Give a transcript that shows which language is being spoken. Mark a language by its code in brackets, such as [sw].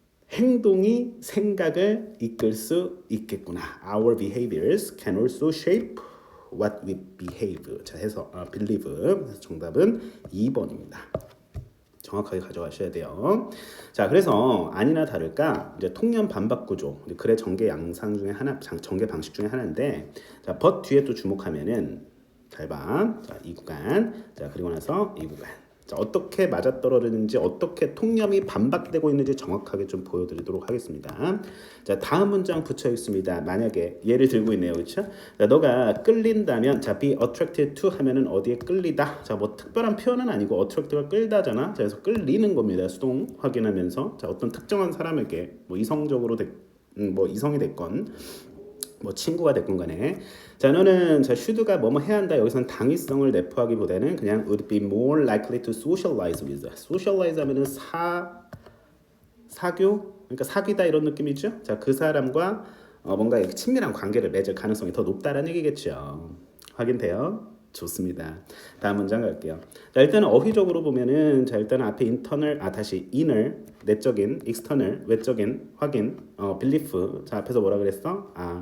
[ko] 행동이 생각을 이끌 수 있겠구나. [en] Our behaviors can also shape what we behave. [ko] 자, 해서 believe. 그래서 정답은 2번입니다. 정확하게 가져가셔야 돼요. 자, 그래서 아니나 다를까 이제 통념 반박 구조, 글의 전개 양상 중에 하나, 전개 방식 중에 하나인데, 자, but 뒤에 또 주목하면은 잘 봐. 자, 이 구간, 자, 그리고 나서 이 구간. 자, 어떻게 맞아떨어지는지, 어떻게 통념이 반박되고 있는지 정확하게 좀 보여드리도록 하겠습니다. 자, 다음 문장 붙여 있습니다. 만약에 예를 들고 있네요, 그렇죠? 자, 너가 끌린다면, 자, be attracted to 하면은 어디에 끌리다. 자, 뭐 특별한 표현은 아니고 attract가 끌다잖아. 자, 그래서 끌리는 겁니다. 수동 확인하면서, 자, 어떤 특정한 사람에게 뭐 이성적으로 뭐 이성이 됐건. 뭐 친구가 됐건 간에 자, 너는 자, should가 뭐뭐 해야 한다. 여기서는 당위성을 내포하기보다는 그냥 [en] would be more likely to socialize with. [ko] socialize 하면은 사교 그러니까 사귀다 이런 느낌이죠. 자, 그 사람과 뭔가 친밀한 관계를 맺을 가능성이 더 높다라는 얘기겠죠. 확인돼요? 좋습니다. 다음 문장 갈게요. 자, 일단은 어휘적으로 보면은 자, 일단은 앞에 internal 다시 inner 내적인 external 외적인 확인 belief 자, 앞에서 뭐라 그랬어?